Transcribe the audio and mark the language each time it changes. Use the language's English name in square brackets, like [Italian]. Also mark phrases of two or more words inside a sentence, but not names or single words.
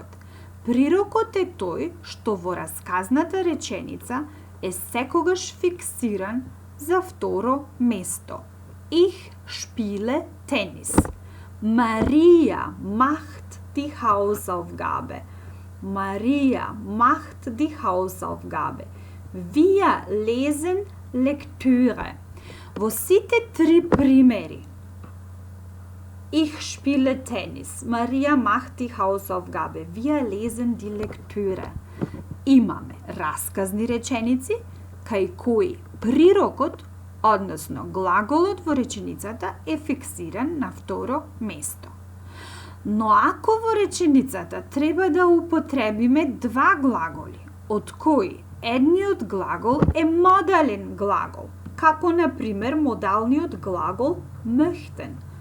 [Macedonian] Прирокот е тој што во расказната реченица е секогаш фиксиран за второ место. [German] Ich spiele Tennis. Maria macht die Hausaufgabe. Maria macht die Hausaufgabe. Wir lesen Lektüre. [Macedonian] Во сиве три примери? [German] Ich spiele Tennis. Maria macht die Hausaufgabe. Wir lesen die Lektüre. [Macedonian] Imаме расказни реченици, кај кои прирокот, односно глаголот во реченицата е фиксиран на второ место. Но ако во реченицата треба да употребиме два глаголи, од кои едниот глагол е модален глагол, како на пример модалниот глагол möchten.